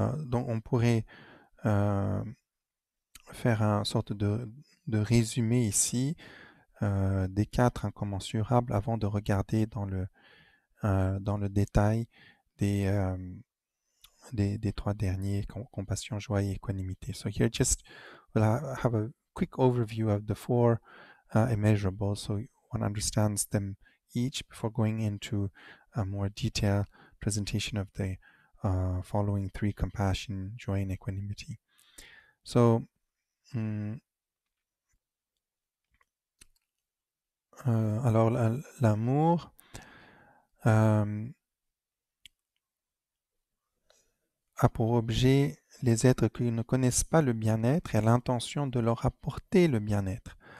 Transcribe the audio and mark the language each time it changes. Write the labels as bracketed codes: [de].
[fr] Donc on pourrait faire une sorte de résumé ici des quatre incommensurables avant de regarder dans le détail des trois derniers, compassion, joie et équanimité. [en] So here just we'll have a quick overview of the four immeasurables so one understands them each before going into a more detailed presentation of the following three: compassion, joy, and equanimity. [fr] So, alors l'amour a pour objet les êtres qui ne connaissent pas le bien-être et a l'intention de leur apporter le bien-être.